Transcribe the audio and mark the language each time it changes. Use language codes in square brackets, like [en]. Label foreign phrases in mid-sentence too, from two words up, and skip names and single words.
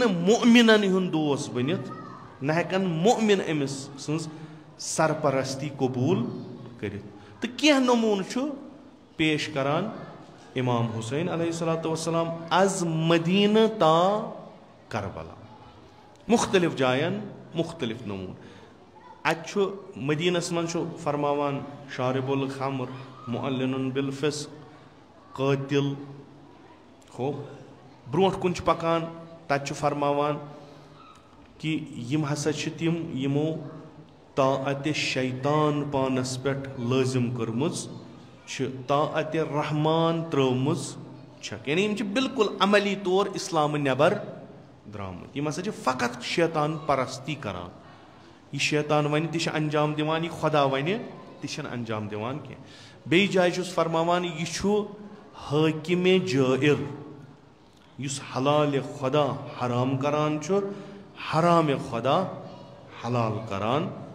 [ks] मोमिनन हुंद दोस्त बनित न हेकन मोमिन अमिस सन्स सरपरस्ती कबूल करित तो क्या नमून पेश करान इमाम हुसैन अलैहिस्सलाम अज मदीना ता करबला मुख्तलिफ जायन मुख्तलिफ नमून अत मदीनस मन फरमावान [ar] شارب الخمر معلن بالفسق [ks] कातिल हो ब्रोट कुन पकान तत फरमावान कि यम हसा तिम यमो ताअत शैतान पानस पे लाजिम कर्मुज ताअत रहमान त्रमुज यानी यम बिल्कुल अमली तौर इस्लाम नबर द्रामत यम हसा फ़कत शैतान परस्ती करान यह शैतान वन तह अंजाम दिवान यह खुदा वन तह अंजाम दिवान कह बे जाय फरमावान यह हाकिम जाइर युस हलाल खुदा हराम करान हराम खुदा हलाल करान